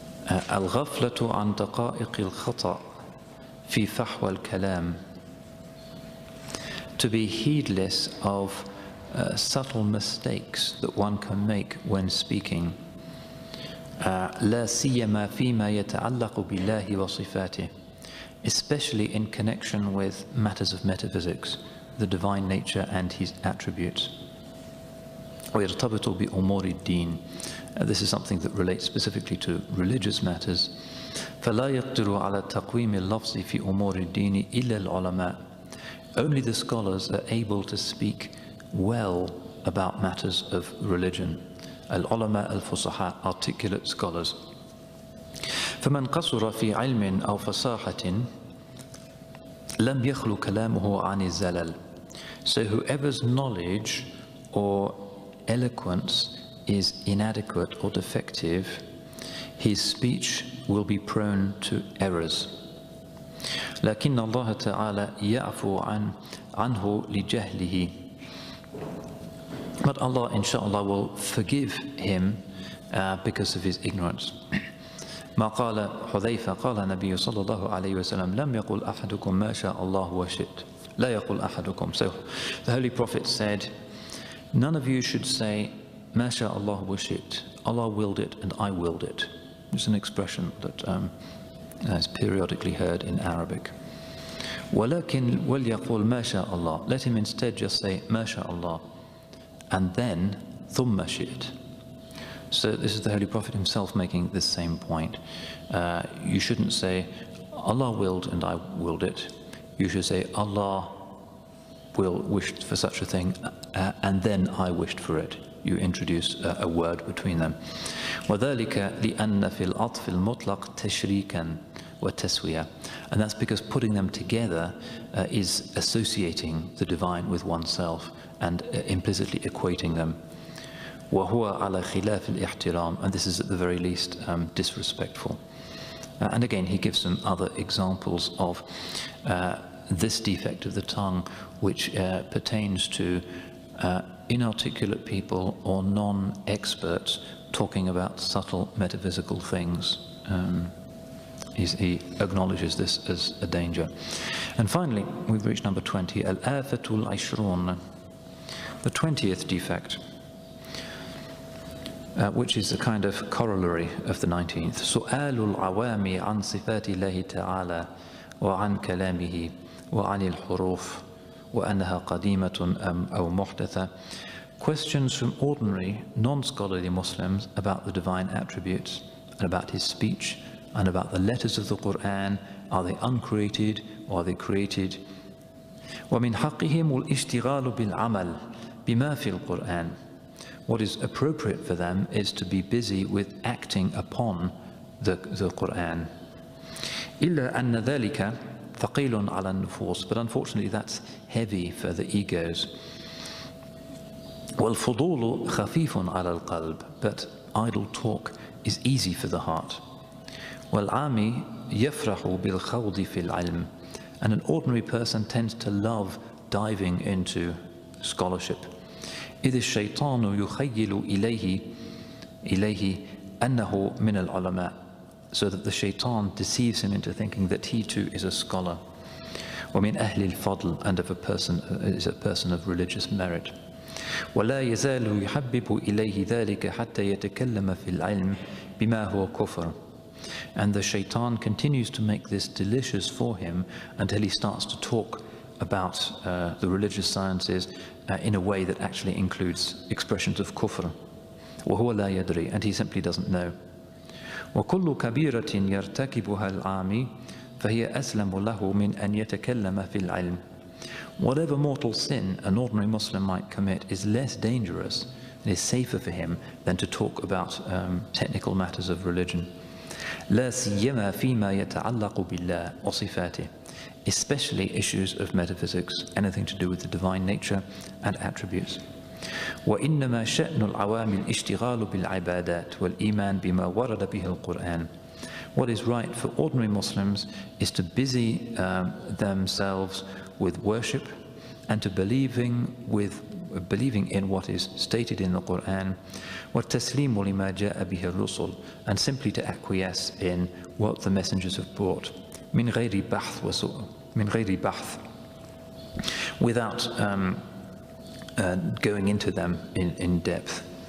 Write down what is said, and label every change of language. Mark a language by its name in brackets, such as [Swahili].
[Arabic] الغفلة عن دقائق الخطأ في فحوى الكلام. [English] To be heedless of subtle mistakes that one can make when speaking. [Arabic] لا سيما فيما يتعلق بالله وصفاته, [English] especially in connection with matters of metaphysics, the divine nature and his attributes. [Arabic] ويرتبط بأمور الدين. [English] This is something that relates specifically to religious matters. [Arabic] فلا يقدر على تقويم اللفظ في أمور الدين إلا العلماء. [English] Only the scholars are able to speak well about matters of religion. [Arabic] العلماء الفصحاء, [English] articulate scholars. [Arabic] فمن قصر في علم أو فصاحة لم يخلو كلامه عن الزلل. [English] So whoever's knowledge or eloquence is inadequate or defective, his speech will be prone to errors. [Arabic] لكن الله تعالى يعفو عنه لجهله. [English] But Allah, inshallah, will forgive him because of his ignorance. [Arabic] ما قال حذيفة قال النبي صلى الله عليه وسلم لم يقل أحدكم ما شاء الله وشئت لا يقل أحدكم. [English] So the Holy Prophet said, none of you should say [Arabic] ما شاء الله وشئت. [English] Allah willed it and I willed it. It's an expression that is periodically heard in Arabic. [Arabic] ولكن وليقول ما شاء الله. [English] Let him instead just say [Arabic] ما شاء الله [English] and then [Arabic] ثم شئت. [English] So this is the Holy Prophet himself making this same point. You shouldn't say Allah willed and I willed it. You should say Allah wished for such a thing and then I wished for it. You introduce a word between them. [Arabic] وذلك لأن في العطف المطلق تشريكا وتسوية. [English] And that's because putting them together is associating the divine with oneself and implicitly equating them. [Arabic] وهو على خلاف الاحترام, [English] and this is at the very least disrespectful. And again he gives some other examples of this defect of the tongue which pertains to inarticulate people or non-experts talking about subtle metaphysical things. He acknowledges this as a danger. And finally, we've reached number 20, Al-Afatul Ishrun, the 20th defect, which is a kind of corollary of the 19th. [Arabic] سؤال العوام عن صفات الله تعالى وعن كلامه وعن الحروف وأنها قديمة أو محدثة. [English] Questions from ordinary, non-scholarly Muslims about the divine attributes and about his speech and about the letters of the Quran. Are they uncreated or are they created? [Arabic] ومن حقهم الاشتغال بالعمل بما في القرآن. [English] What is appropriate for them is to be busy with acting upon the Quran. [Arabic] إلا أن ذلك ثقيل على النفوس. [English] But unfortunately that's heavy for the egos. [Arabic] والفضول خفيف على القلب. [English] But idle talk is easy for the heart. [Arabic] والعامي يفرح بالخوض في العلم. [English] And an ordinary person tends to love diving into scholarship. [Arabic] إذ الشيطان يخيل إليه أنه من العلماء. [English] So that the shaitan deceives him into thinking that he too is a scholar. [Arabic] ومن أهل الفضل, [English] and is a person of religious merit. [Arabic] ولا يزال يحبب إليه ذلك حتى يتكلم في العلم بما هو كفر. [English] And the shaitan continues to make this delicious for him until he starts to talk about the religious sciences in a way that actually includes expressions of kufr. [Arabic] وهو لا يدري, [English] and he simply doesn't know. [Arabic] وكل كبيرة يرتكبها العامي فهي أسلم له من أن يتكلم في العلم. [English] Whatever mortal sin an ordinary Muslim might commit is less dangerous and is safer for him than to talk about technical matters of religion. [Arabic] لا سيما فيما يتعلق بالله وصفاته, [English] especially issues of metaphysics, anything to do with the divine nature and attributes. [Arabic] وإنما شأن العوام الاشتغال بالعبادات والإيمان بما ورد به القرآن. [English] What is right for ordinary Muslims is to busy themselves with worship and to believing with believing in what is stated in the Quran, [Arabic] وَالتَّسْلِيمُ لِمَا جَاءَ بِهِ الرُّسُلُ, [English] and simply to acquiesce in what the messengers have brought, [Arabic] مِنْ غَيْرِ بَحْث, [English] without going into them in depth.